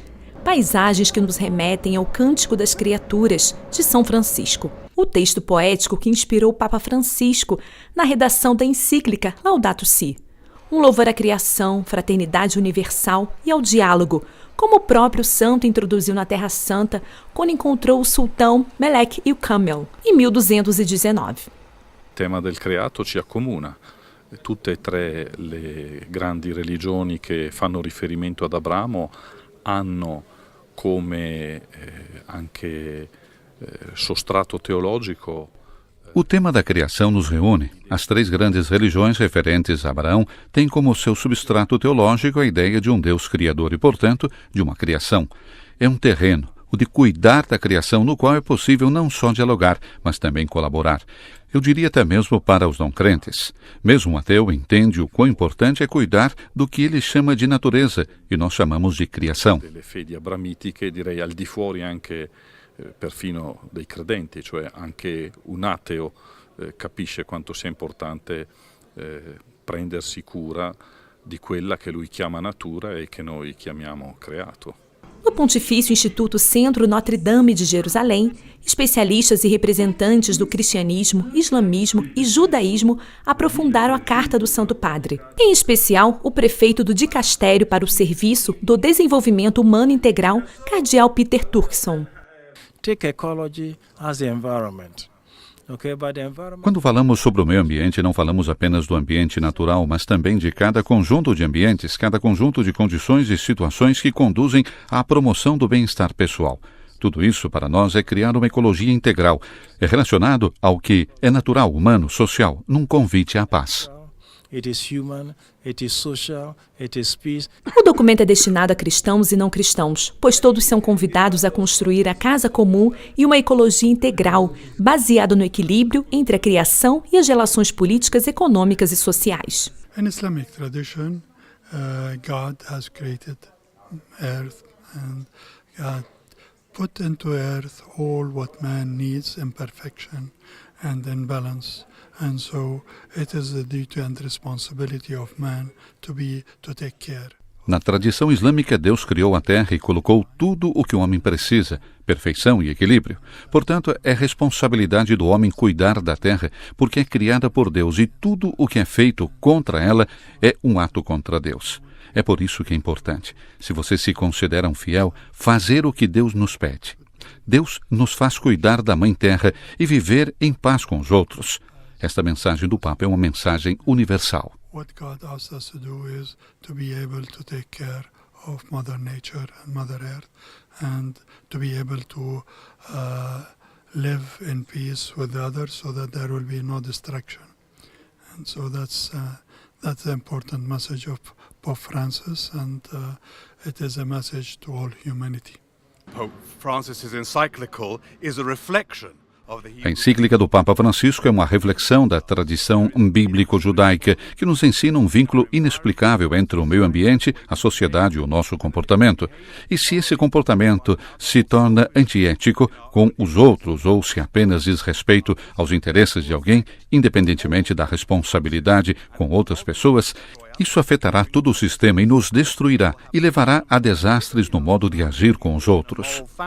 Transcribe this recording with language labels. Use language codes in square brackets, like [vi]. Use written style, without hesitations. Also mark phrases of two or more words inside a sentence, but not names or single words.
[pt] Paisagens que nos remetem ao Cântico das Criaturas, de São Francisco, o texto poético que inspirou o Papa Francisco na redação da encíclica Laudato Si. Um louvor à criação, fraternidade universal e ao diálogo, como o próprio santo introduziu na Terra Santa quando encontrou o sultão Melek il Kamel, em 1219. [it] Il tema del creato ci accomuna. Tutte e tre le grandi religioni che fanno riferimento ad Abramo hanno come anche sostrato teologico. [pt] O tema da criação nos reúne. As três grandes religiões referentes a Abraão têm como seu substrato teológico a ideia de um Deus criador e, portanto, de uma criação. É um terreno, o de cuidar da criação, no qual é possível não só dialogar, mas também colaborar. Eu diria até mesmo para os não crentes. Mesmo um ateu entende o quão importante é cuidar do que ele chama de natureza, e nós chamamos de criação. [it] Delle fedi abramitiche, direi al di fuori anche perfino dei credenti, cioè anche un ateo capisce quanto sia importante prendersi cura di quella che lui chiama natura e che noi chiamiamo creato. [pt] No Pontifício Instituto Centro Notre Dame de Jerusalém, especialistas e representantes do cristianismo, islamismo e judaísmo aprofundaram a Carta do Santo Padre. Em especial, o prefeito do Dicastério para o Serviço do Desenvolvimento Humano Integral, cardeal Peter Turkson. [en] Take ecology as the environment. [pt] Quando falamos sobre o meio ambiente, não falamos apenas do ambiente natural, mas também de cada conjunto de ambientes, cada conjunto de condições e situações que conduzem à promoção do bem-estar pessoal. Tudo isso, para nós, é criar uma ecologia integral. É relacionado ao que é natural, humano, social, num convite à paz. [en] It is human, it is social, it is peace. [pt] O documento é destinado a cristãos e não cristãos, pois todos são convidados a construir a casa comum e uma ecologia integral, baseada no equilíbrio entre a criação e as relações políticas, econômicas e sociais. [en] In Islamic tradition, God has created earth and God put into earth all what man needs in perfection and in balance. And so it is the duty and responsibility of man to take care. [pt] Na tradição islâmica, Deus criou a terra e colocou tudo o que o homem precisa, perfeição e equilíbrio. Portanto, é responsabilidade do homem cuidar da terra, porque é criada por Deus e tudo o que é feito contra ela é um ato contra Deus. É por isso que é importante, se você se considera um fiel, fazer o que Deus nos pede. Deus nos faz cuidar da Mãe Terra e viver em paz com os outros. Esta mensagem do Papa é uma mensagem universal. [en] What God asks us to do is to be able to take care of Mother Nature and Mother Earth and to be able to live in peace with others so that there will be no destruction. And so that's the important message of Pope Francis, and it is a message to all humanity. Pope Francis's encyclical is a reflection [pt] A encíclica do Papa Francisco é uma reflexão da tradição bíblico-judaica que nos ensina um vínculo inexplicável entre o meio ambiente, a sociedade e o nosso comportamento. E se esse comportamento se torna antiético com os outros ou se apenas diz respeito aos interesses de alguém, independentemente da responsabilidade com outras pessoas, isso afetará todo o sistema e nos destruirá e levará a desastres no modo de agir com os outros.